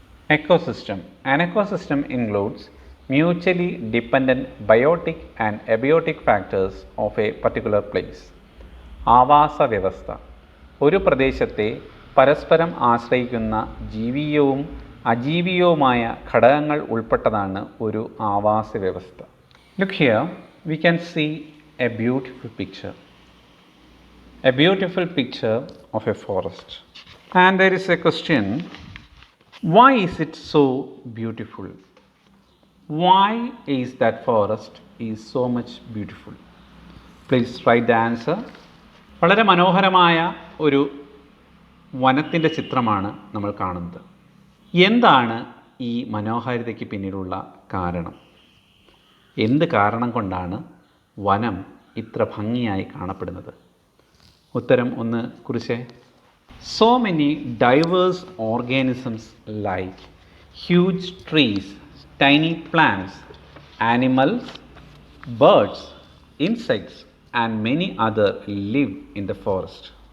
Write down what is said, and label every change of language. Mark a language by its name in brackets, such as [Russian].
[English] Ecosystem. An ecosystem includes mutually dependent biotic and abiotic factors of a particular place. ആവാസ വ്യവസ്ഥ [Malayalam] ഒരു പ്രദേശത്തെ പരസ്പരം ആശ്രയിക്കുന്ന ജീവിയവും അജീവിയവുമായ ഘടകങ്ങൾ ഉൾപ്പെട്ടതാണ് ഒരു ആവാസ വ്യവസ്ഥ. [English] Look here, we can see a beautiful picture. A beautiful picture of a forest. And there is a question, why is it so beautiful? Why is that forest is so much beautiful? Please write the answer. [Malayalam] വളരെ മനോഹരമായ ഒരു വനത്തിൻ്റെ ചിത്രമാണ് നമ്മൾ കാണുന്നത്. എന്താണ് ഈ മനോഹാരിതയ്ക്ക് പിന്നിലുള്ള കാരണം? എന്ത് കാരണം കൊണ്ടാണ് വനം ഇത്ര ഭംഗിയായി കാണപ്പെടുന്നത്? ഉത്തരം ഒന്ന് കുറിച്ചേ. [English] So many diverse organisms like huge trees, tiny plants, animals, birds, insects and many other live in the forest.